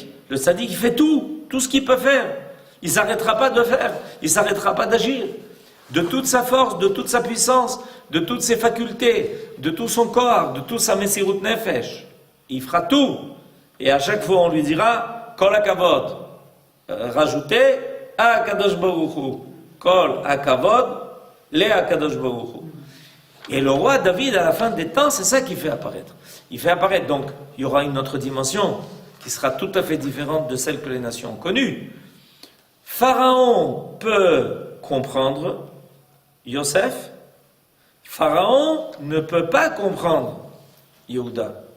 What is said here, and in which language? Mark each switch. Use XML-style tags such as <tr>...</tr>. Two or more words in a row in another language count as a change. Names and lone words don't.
<fr>Le tzadik il fait tout ce qu'il peut faire. Il ne s'arrêtera pas de faire, il ne s'arrêtera pas d'agir. De toute sa force, de toute sa puissance, de toutes ses facultés, de tout son corps, de toute sa</fr> <he>מסירות נפש.</he> <fr>Il fera tout. Et à chaque fois, on lui dira</fr> <he>כל הכבוד.</he> <fr>Rajoutez à</fr> <he>קדוש ברוך הוא. כל הכבוד, le הקדוש ברוך הוא.</he> <fr>Et le roi David, à la fin des temps, c'est ça qu'il fait apparaître. Il fait apparaître, donc, il y aura une autre dimension qui sera tout à fait différente de celle que les nations ont connue. Pharaon peut comprendre Yosef, Pharaon ne peut pas comprendre Yehuda.</fr>